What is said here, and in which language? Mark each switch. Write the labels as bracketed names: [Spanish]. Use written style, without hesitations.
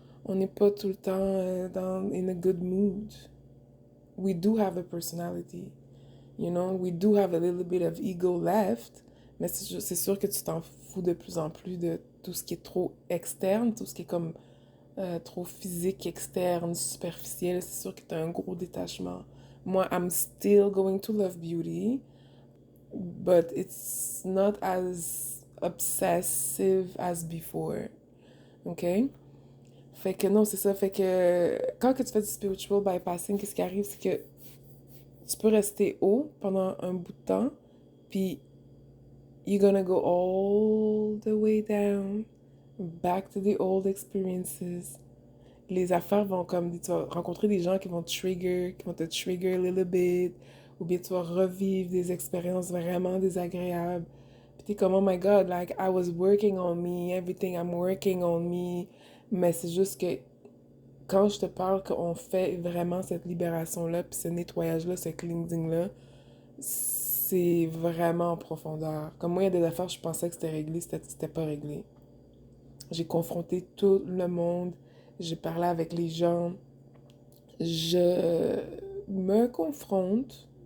[French] On n'est pas tout le temps [English] in a good mood. We do have a personality. You know, we do have a little bit of ego left, [French] mais c'est sûr que tu t'en fous de plus en plus de tout ce qui est trop externe, tout ce qui est comme trop physique, externe, superficiel. C'est sûr que tu as un gros détachement. [English] Moi, I'm still going to love beauty, but it's not as obsessive as before. [French] OK? Fait que non, c'est ça. Fait que quand que tu fais du spiritual bypassing, qu'est-ce qui arrive, c'est que tu peux rester haut pendant un bout de temps, puis [English] you're gonna go all the way down, back to the old experiences. [French] Les affaires vont comme, tu vas rencontrer des gens qui vont te trigger [English] a little bit, [French] ou bien tu vas revivre des expériences vraiment désagréables. Puis t'es comme, [English] oh my god, like, I was working on me, everything I'm working on me. [French] Mais c'est juste que quand je te parle qu'on fait vraiment cette libération-là, puis ce nettoyage-là, ce cleansing-là, c'est vraiment en profondeur. Comme moi, il y a des affaires, je pensais que c'était réglé, c'était pas réglé. J'ai confronté tout le monde, j'ai parlé avec les gens, je me confronte.